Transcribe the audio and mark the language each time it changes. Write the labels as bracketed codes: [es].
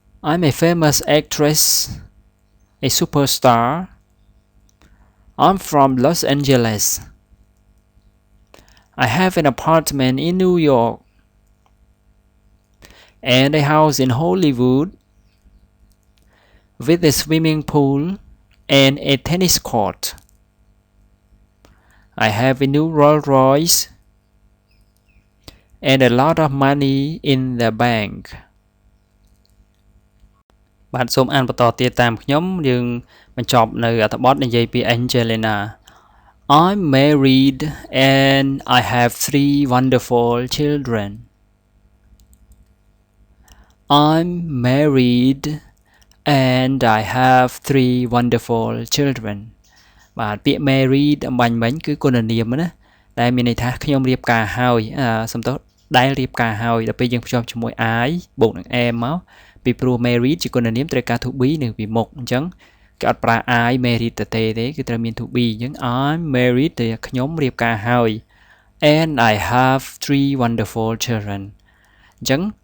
[en] I'm a famous actress a superstar I'm from Los Angeles I have an apartment in New York and a house in Hollywood with a swimming pool and a tennis court. I have a new Rolls Royce and a lot of money in the bank. [km] បាទសូមអានបន្តទៀតតាមខ្ញុំយើងបញ្ចប់នៅអត្ថបទនិយាយពី Angelina [en] I'm married and I have 3 wonderful children. I'm married and I have 3 wonderful children. [km] បាទពាក្យ married អំបញ្ញមិញគឺគុណនាមណាតែមានន័យថាខ្ញុំរៀបការហើយសំដៅដែលរៀបការហើយដល់ពេលយើងភ្ជាប់ជាមួយ I បូកនឹង am មកពីព្រោះ married ជាគុណនាមត្រូវការ to be នៅពីមុខអញ្ចឹងគេអត់ប្រើ I married ទេគឺត្រូវមាន to be អញ្ចឹង [en] I'm married [km] តែខ្ញុំរៀបការហើយ [en] and I have 3 wonderful children [km] អញ្ចឹង